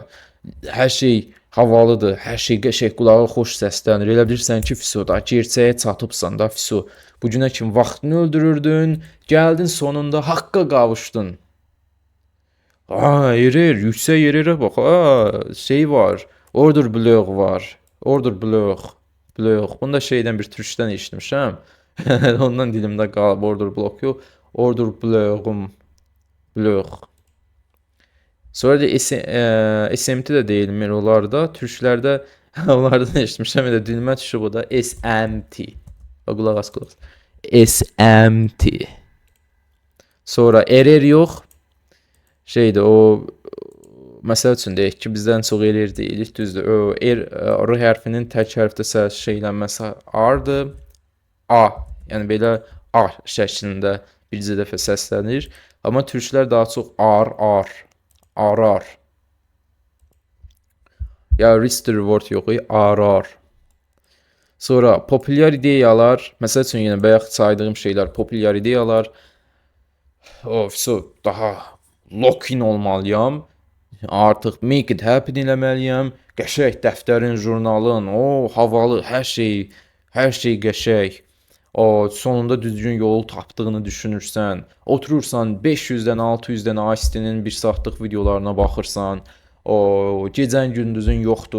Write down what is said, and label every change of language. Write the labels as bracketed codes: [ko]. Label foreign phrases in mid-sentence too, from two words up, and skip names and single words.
[az] Hər şey havalıdır, hər şey qəşəng, qulağa xoş səslənir. Elə bilirsən ki, da gerçəyə çatıbsan da, bu günə kimi vaxtını öldürürdün, gəldin sonunda haqqa qavuşdun. Erir, yüksək erirə bax, şey var, [en] order block [az] var. [en] Order block. [az] Bunu da şeydən bir türkçədən eşitmişəm. Ondan dilimdə qalıb [en] order block [az] yox. [en] Order block. [az] Sonra da SMT də deyilmir onlarda. Türklərdə onlardan eşitmişəm. Elə dilimə düşüb o da SMT. Qulaq as. SMT. Sonra error yox. Şeydir o məsəl üçün deyək ki, bizdən çox erir deyilik, düzdür. R hərfinin tək hərfdə şeylənməsi R-dır. Yəni belə A şəklində bircə dəfə səslənir. Amma türklər daha çox R. [en] Ya risk to reward yox, RR. [az] Sonra populyar ideyalar, məsəl üçün yenə bayaq saydığım şeylər, populyar ideyalar. Daha lock-in olmalıyam. Artıq [en] make it happen [az] eləməliyəm. Qəşəng dəftərin, jurnalın, havalı, hər şey qəşəng. Sonunda düzgün yolu tapdığını düşünürsən. Oturursan 500-dən 600-dən Ice-T'nin 1 saatlıq videolarına baxırsan. Gecən gündüzün yoxdur.